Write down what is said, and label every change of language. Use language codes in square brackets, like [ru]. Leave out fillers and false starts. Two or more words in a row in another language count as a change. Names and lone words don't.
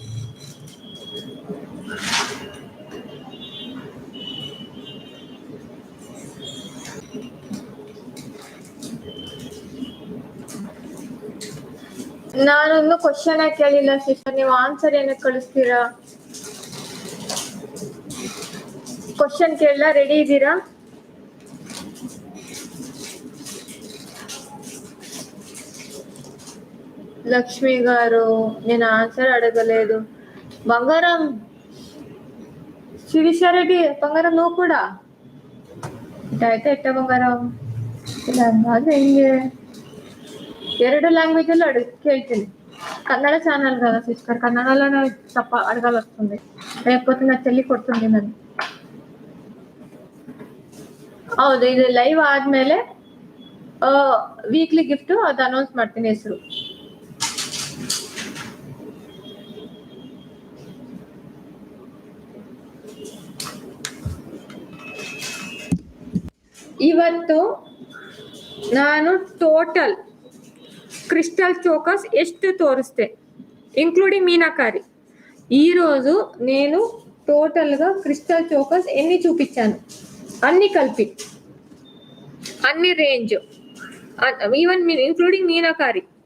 [kn] ನಾನೊಂದು ಕ್ವಶನ್ ಕೇಳಿಲ್ಲ ಸಿಸ್ಟರ್, ನೀವು ಆನ್ಸರ್ ಏನಕ್ಕೆ ಕಳಿಸ್ತೀರಾ? ಕ್ವಶನ್ ಕೇಳಲ್ಲ, ರೆಡಿ ಇದ್ದೀರಾ? [te] లక్ష్మి గారు నేను ఆన్సర్ అడగలేదు. బంగారం శిరీషారెడ్డి, బంగారం నువ్వు కూడా ಇಟ್ಟಾಯ್ತಾ? [kn] ಇಟ್ಟ ಬಂಗಾರಂ ಇಲ್ಲ ಹೆಂಗೆ? 2 ಲ್ಯಾಂಗ್ವೇಜ್ ಅಲ್ಲಿ ಕೇಳ್ತೀನಿ. [te] కన్నడ ఛానల్ కదా సిస్టర్, కన్నడలోనే తప్ప అడగాలి వస్తుంది, లేకపోతే నా చెల్లి కొడుతుంది నన్ను. [kn] ಹೌದು, ಇದು ಲೈವ್ ಆದ್ಮೇಲೆ [en] weekly gift [kn] ಅದು ಅನೌನ್ಸ್ ಮಾಡ್ತೀನಿ ಹೆಸರು. ಇವತ್ತು ನಾನು [en] total crystal chokers [kn] ಎಷ್ಟು ತೋರಿಸ್ತೇ ఇంక్లూడింగ్ మీనాకారి. [te] ఈరోజు నేను టోటల్గా క్రిస్టల్ చోకర్స్ ఎన్ని చూపించాను, అన్ని కలిపి, అన్ని రేంజ్, [en] even including [te] మీనాకారి.